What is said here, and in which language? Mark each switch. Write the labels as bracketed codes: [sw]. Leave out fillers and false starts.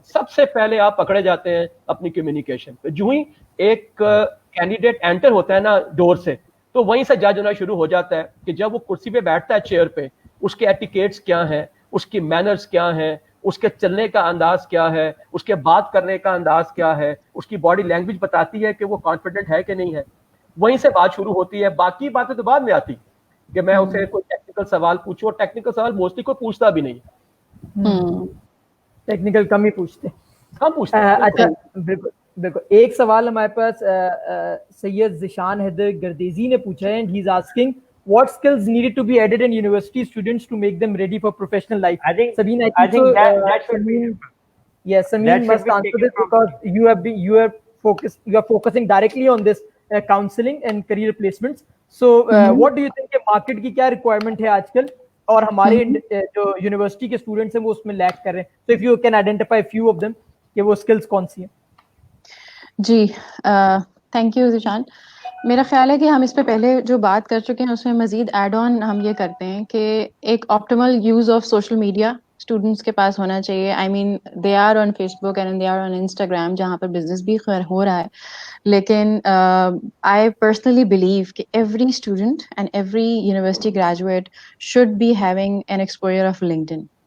[ur] سب سے پہلے آپ پکڑے جاتے ہیں اپنی کمیونیکیشن پہ. جو ہی ایک کینڈیڈیٹ انٹر ہوتا ہے نا ڈور سے, تو وہیں سے جج ہونا شروع ہو جاتا ہے کہ جب وہ کرسی پہ بیٹھتا ہے چیئر پہ, اس کے ایٹیکیٹس کیا ہیں, اس کی مینرز کیا ہیں, اس کے چلنے کا انداز کیا ہے, اس کے بات کرنے کا انداز کیا ہے, اس کی باڈی لینگویج بتاتی ہے کہ وہ کانفیڈنٹ ہے کہ نہیں ہے. وہیں سے بات شروع ہوتی ہے. باقی باتیں تو بعد میں آتی کہ میں اسے کوئی ٹیکنیکل سوال پوچھوں, اور ٹیکنیکل سوال موسٹلی کوئی پوچھتا بھی نہیں ہے. ٹیکنیکل کم ہی پوچھتے. ہم پوچھتے ہیں. اچھا, بالکل بالکل. ایک سوال ہمارے پاس سید ذیشان حیدر گردیزی نے پوچھا ہے, [en] And he is asking what skills needed to be added in university students to make them ready for professional life? I think Sabine, I think so, that should be, yes, Sabine must answer this because you are focusing directly on this counseling and career placements. So what do you think [ur] کہ market کی کیا requirement ہے آج کل, اور ہمارے جو university کے اسٹوڈنٹس ہیں وہ اس میں لیک کر رہے ہیں. [en] So if you can identify few of them [ur] کہ وہ skills کون سی ہیں. جی تھینک یو ذیشان. میرا خیال ہے کہ ہم اس پہ پہلے جو بات کر چکے ہیں اس میں مزید ایڈ آن ہم یہ کرتے ہیں کہ ایک optimal use of social media students کے پاس ہونا چاہیے. [en] I mean they are on Facebook and they are on Instagram, [ur] جہاں پر بزنس بھی ہو رہا ہے. [en] لیکن I personally believe کہ every student and every university graduate should be having an exposure of LinkedIn.